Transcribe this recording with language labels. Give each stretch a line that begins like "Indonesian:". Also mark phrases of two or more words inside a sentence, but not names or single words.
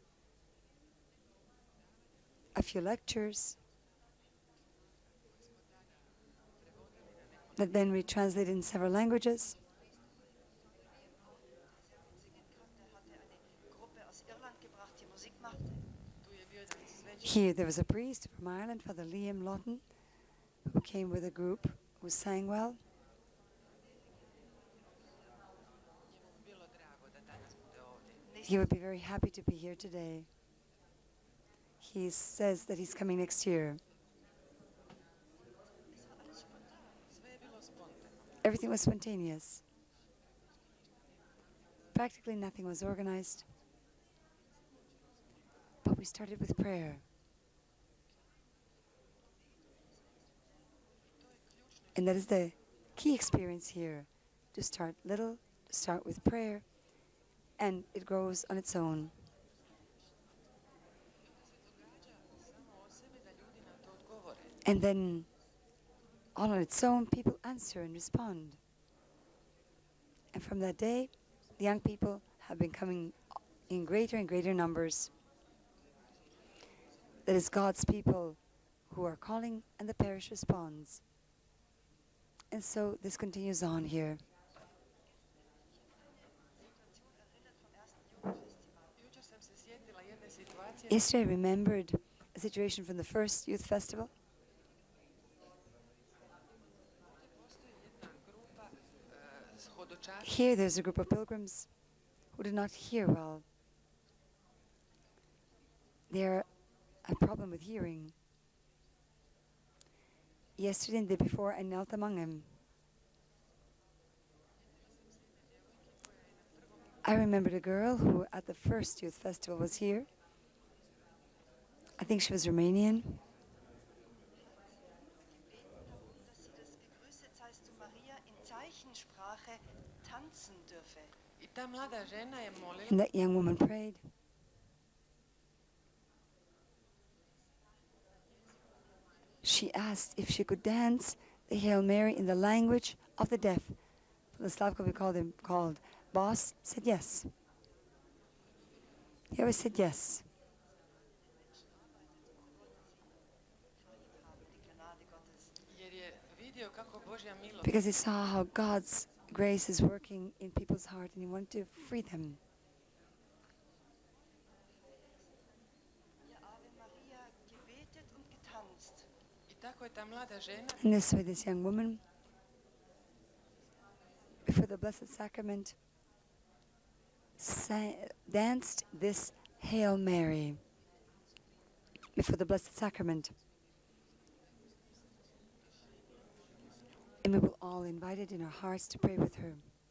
English: A few lectures that then we translated in several languages. Here there was a priest from Ireland, Father Liam Lawton, who came with a group who sang well.
Croatian: Bilo drago da danas bude ovdje.
English: He would be very happy to be here today. He says that he's coming next year.
Croatian: Sve je bilo spontano.
English: Everything was spontaneous. Practically nothing was organized. But we started with prayer. And that is the key experience here, to start little, to start with prayer, and it grows on its own.
Croatian: Samo o sebi da ljudi na to odgovore.
English: And then, all on its own, people answer and respond. And from that day, the young people have been coming in greater and greater numbers. That is God's people who are calling, and the parish responds. And so this continues on here.
Croatian: Jučer sam se sjetila jedne situacije.
English: Yesterday I remembered a situation from the first youth festival.
Croatian: Postoji jedna grupa hodočaša
English: Here there's a group of pilgrims who did not hear well. They're a problem with hearing. Yesterday and the day before I knelt among them. I remembered a girl who at the first youth festival was here. I think she was Romanian.
German: Dass sie das Gegrüßet seist du Maria in Zeichensprache tanzen dürfe.
Croatian: i ta mlada žena je molila
English: And that young woman prayed. She asked if she could dance the Hail Mary in the language of the deaf. Fr Slavko, we called boss, said yes. He always said yes.
Croatian: jer je vidio kako Božja milost
English: Because he saw how God's grace is working in people's heart and he wanted to free them.
German: Ihr Ave Maria gebetet und getanzt.
Croatian: i tako je ta mlada žena
English: In this way, this young woman, before the Blessed Sacrament, danced this Hail Mary before the Blessed Sacrament. And we will all invite it in our hearts to pray with her.